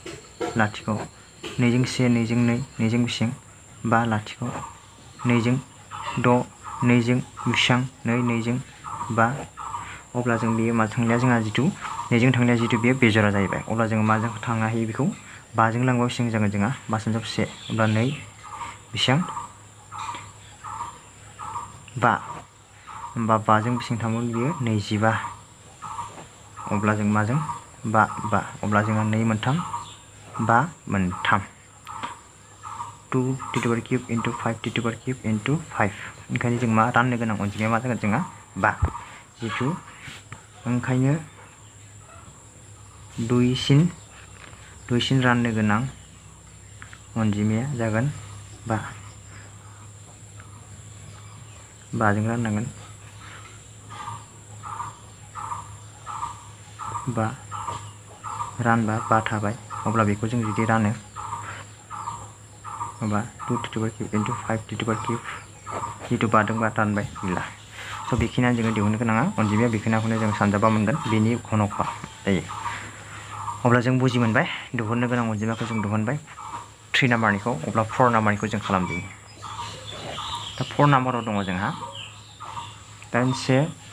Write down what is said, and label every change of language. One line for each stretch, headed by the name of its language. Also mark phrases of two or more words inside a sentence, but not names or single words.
Bodo: 2 जों 1 2 जों 2 2 जों बेसेबां 5 लाथिख' 2 जों 6 2 जों बेसेबां 2 जों 5 अब्ला जों बेयो मा थांनाया जोंहा जिथु 2 जों थांनाया जिथु बेयो बेजरा जाहैबाय अब्ला जों माजों थांनो हायो बेखौ 5 जों लांबा बेसेबां जागोन जोंहा 5 सानजाब 1 अब्ला 2 बेसेबां 5 होमबा 5 जों बेसेबां थांगोन बियो 25 अब्ला जों माजों 5 अब्ला जोंहा 2 मोनथाम 5 मोनथाम 2
English: to the power cube into 5 to the power cube into 5
Bodo: ओंखायनो जों मा राननो गोनां अनजिमाया मा जागोन जोंहा 5 जिथु ओंखायनो दुइसिन राननो गोनां अनजिमाया जागोन 5 जों राननांगोन 5 रानबा 5 थाबाय अब्ला बेखौ जों जुदि रानो होमबा 2
English: to the power cube into 5 to the power cube
Bodo: जिथु 5 जों 5 रानबाय गैला स' बेखिनियानो जोङो दिहुननो गोनाङा अनजिमाया बेखिनिखौनो जों सानजाबा मोनगोन बेनि घनकआ जायो अब्ला जों बुजि मोनबाय दिहुननो गोनां अनजिमाखौ जों दिहुनबाय 3 नाम्बारनिखौ अब्ला 4 नाम्बारनिखौ जों खालामदिनि दा 4 नाम्बाराव दङ जोंहा 8 1